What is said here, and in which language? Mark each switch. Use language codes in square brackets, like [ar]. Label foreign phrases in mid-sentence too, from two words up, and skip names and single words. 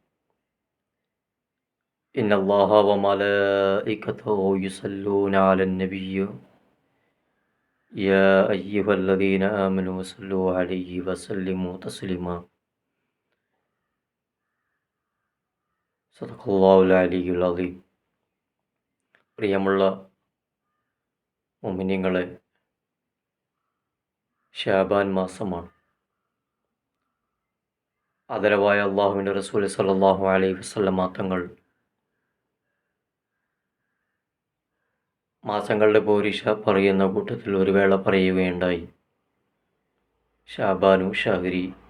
[ar] إن الله وملائكته يصلون على النبي يا أيها الذين آمنوا صلوا عليه وسلموا تسليما. صدق الله العلي العظيم. [ml] പ്രിയമുള്ള മുഅ്മിനീങ്ങളെ, ശഅബാൻ മാസമാണ്. ആദരവായ അള്ളാഹുവിൻ്റെ റസൂൽ [ar] صلى الله عليه وسلم [ml] തങ്ങൾ മാസങ്ങളുടെ പോരിഷ പറയുന്ന കൂട്ടത്തിൽ ഒരു വേള പറയുകയുണ്ടായി, [ar] شعبان شهري,